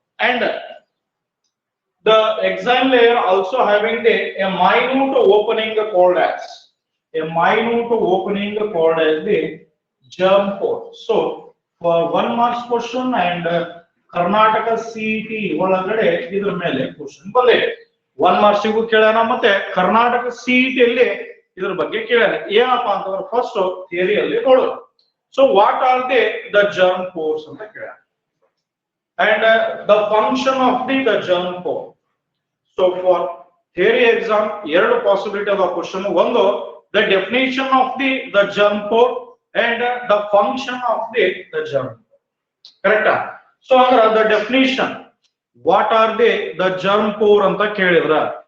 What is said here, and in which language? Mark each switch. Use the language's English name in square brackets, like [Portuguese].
[English] And the exile layer also having a minute opening called as the germ pore. So for 1 marks question and Karnataka CET [Kannada] ಒಳಗಡೆ ಇದರ ಮೇಲೆ question ಬಂದಿದೆ. 1 marks ಗೂ ಕೇಳೋಣ, ಮತ್ತೆ Karnataka CET ಅಲ್ಲಿ ಇದರ ಬಗ್ಗೆ ಕೇಳೋಣ. ಏನಪ್ಪಾ ಅಂತಂದ್ರೆ ಫಸ್ಟ್ ಥಿಯರಿಯಲ್ಲಿ ನೋಡೋಣ. [English] so what are the germ pores [Kannada] ಅಂತ ಕೇಳೋಣ [English] And the function of the germ pore. So for theory exam [Kannada] ಎರಡು ಪಾಸಿಬಿಲಿಟಿ ಅದ ಕ್ವೆಶ್ಚನ್. [English] ಒಂದು the definition of the germ pore and the function of the germ. [Kannada] ಕರೆಕ್ಟಾ? [English] so ಅಂದ್ರೆ the definition what are the germ pore [Kannada] anta kelidra?